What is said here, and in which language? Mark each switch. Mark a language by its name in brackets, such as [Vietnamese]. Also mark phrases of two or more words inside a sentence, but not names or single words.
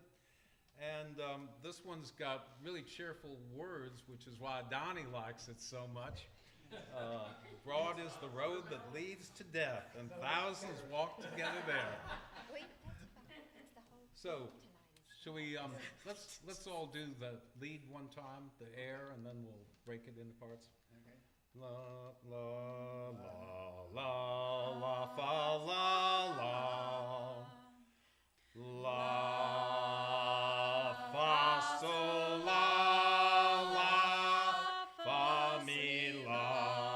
[English] And this one's got really cheerful words, which is why Donnie likes it so much. Broad is the road that leads to death, and thousands walk together there. So, shall we, let's all do the lead one time, the air, and then we'll break it into parts. Okay. La, la, la, la, la, fa, la, la. La, fa, sol, la, la, fa, mi, la.